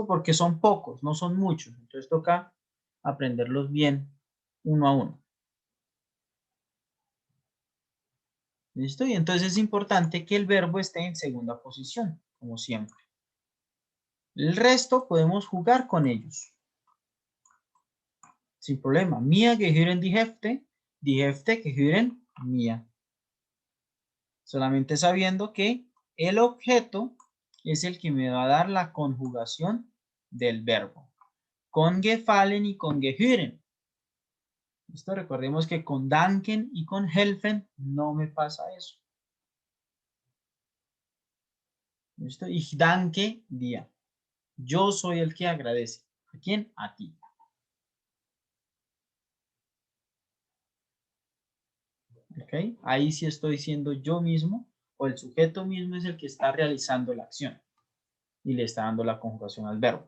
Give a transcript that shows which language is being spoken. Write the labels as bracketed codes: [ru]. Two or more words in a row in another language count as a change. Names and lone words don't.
[es] Porque son pocos, no son muchos. Entonces toca aprenderlos bien uno a uno. ¿Listo? Y entonces es importante que el verbo esté en segunda posición, como siempre. El resto podemos jugar con ellos. Sin problema. [de] Mir gehören die Hefte gehören mir. [es] Solamente sabiendo que el objeto es el que me va a dar la conjugación del verbo. Con gefallen y con gehören. ¿Listo? Recordemos que con danken y con helfen no me pasa eso. ¿Listo? [de] Ich danke dir. [es] Yo soy el que agradece. ¿A quién? A ti. ¿Ok? Ahí sí estoy siendo yo mismo o el sujeto mismo es el que está realizando la acción y le está dando la conjugación al verbo.